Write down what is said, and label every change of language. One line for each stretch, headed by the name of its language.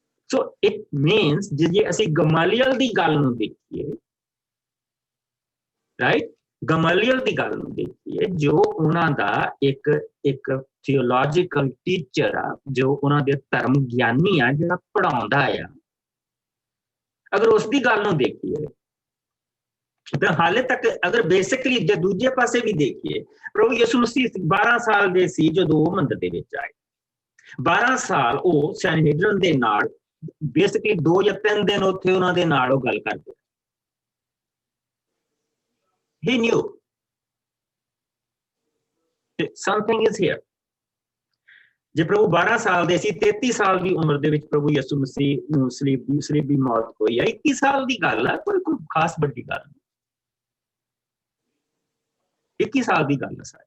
Punjabi: So it means ਜੇ ਅਸੀਂ ਗਮਾਲੀਅਲ ਦੀ ਗੱਲ ਨੂੰ ਦੇਖੀਏ, ਰਾਈਟ, ਗਮਾਲੀਅਲ ਦੀ ਗੱਲ ਨੂੰ ਦੇਖੀਏ, ਜੋ ਉਹਨਾਂ ਦਾ ਇੱਕ ਥਿਓਲੋਜੀਕਲ ਟੀਚਰ ਆ, ਜੋ ਉਹਨਾਂ ਦੇ ਧਰਮ ਗਿਆਨੀ ਆ, ਜਿਹੜਾ ਪੜਾਉਂਦਾ ਆ, ਅਗਰ ਉਸ ਦੀ ਗੱਲ ਨੂੰ ਦੇਖੀਏ ਤਾਂ ਹਾਲੇ ਤੱਕ ਅਗਰ ਬੇਸਿਕਲੀ ਜੇ ਦੂਜੇ ਪਾਸੇ ਵੀ ਦੇਖੀਏ, ਪ੍ਰਭੂ ਯਿਸੂ ਮਸੀਹ 12 ਸਾਲ ਦੇ ਸੀ ਜਦੋਂ ਉਹ ਮੰਦਰ ਦੇ ਵਿੱਚ ਆਏ। 12 ਸਾਲ ਉਹ ਸੈਨਹੇਡਰਨ ਦੇ ਨਾਲ ਬੇਸਿਕਲੀ 2 ਜਾਂ 3 ਦਿਨ ਉੱਥੇ ਉਹਨਾਂ ਦੇ ਨਾਲ ਉਹ ਗੱਲ ਕਰਦੇ।
English: He knew something is here.
Punjabi: ਜੇ ਪ੍ਰਭੂ 12 ਸਾਲ ਦੇ ਸੀ, 33 ਸਾਲ ਦੀ ਉਮਰ ਦੇ ਵਿੱਚ ਪ੍ਰਭੂ ਯਿਸੂ ਮਸੀਹ ਨੂੰ ਸਲੀਬ ਦੀ ਮੌਤ ਹੋਈ ਆ। 21 ਸਾਲ ਦੀ ਗੱਲ ਆ, ਕੋਈ ਖਾਸ ਵੱਡੀ ਗੱਲ ਨਹੀਂ। 21 ਸਾਲ ਦੀ ਗੱਲ ਆ।